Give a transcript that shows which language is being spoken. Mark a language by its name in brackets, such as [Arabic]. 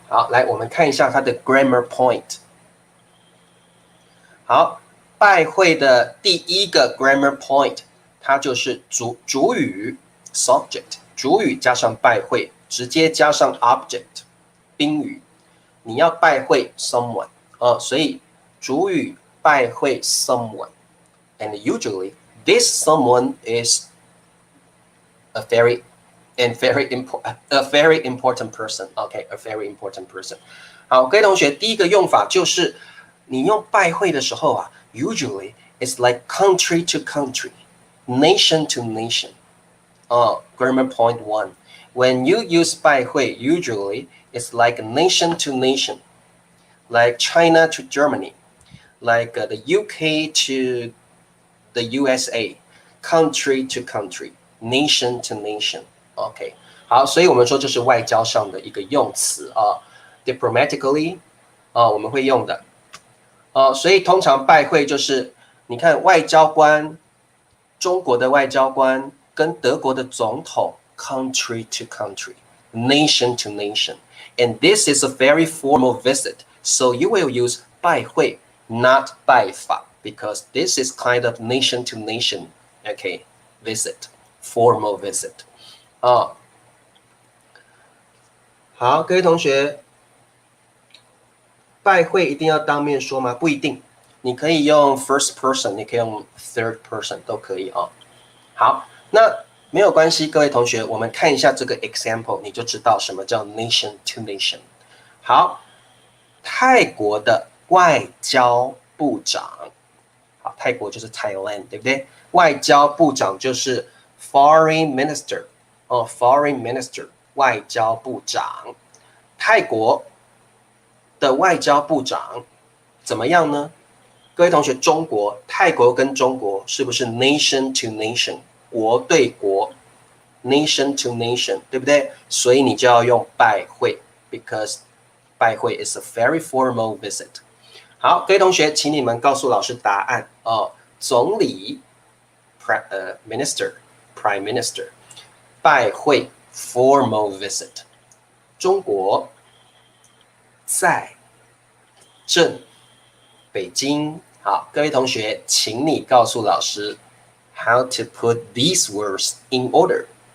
[Chinese] 好，来我们看一下它的 grammar point。好，拜会的第一个 grammar point， 它就是主语 subject， 主语加上拜会，直接加上 object 宾语。你要拜会 [English] someone [Chinese] 所以主语拜会 [English] someone，and usually this someone is a very important person。OK，a very important person。 [Chinese] 好，各位同学，第一个用法就是你用拜会的时候啊 ， [English] usually it's like country to country, nation to nation. Grammar point 1. When you use 拜会, usually it's like nation to nation, like China to Germany, like the UK to the USA, country to country, nation to nation. [Chinese] OK， 好，所以我们说这是外交上的一个用词diplomatically 我们会用的。所以通常拜会就是你看外交官，中国的外交官跟德国的总统 [English] country to country, nation to nation, and this is a very formal visit, so you will use 拜会 not 拜访 because this is kind of nation to nation, okay, visit, formal visit. [Chinese] 好，各位同学，拜会一定要当面说吗？不一定，你可以用 first person， 你可以用 third person 都可以好，那没有关系，各位同学，我们看一下这个 example， 你就知道什么叫 nation to nation。好，泰国的外交部长，好，泰国就是 Thailand， 对不对？外交部长就是 foreign minister，foreign minister， 外交部长。泰国的外交部长怎么样呢？各位同学，中国、泰国跟中国是不是 [English] nation to nation， [Chinese] 国对国 ，nation to nation， 对不对？所以你就要用拜会 ，because 拜会 [English] is a very formal visit。 [Chinese] 好，各位同学，请你们告诉老师答案总理 minister prime minister 拜会 formal visit， 中国在镇北京。好，各位同学，请你告诉老师 [English] how to put these words in order。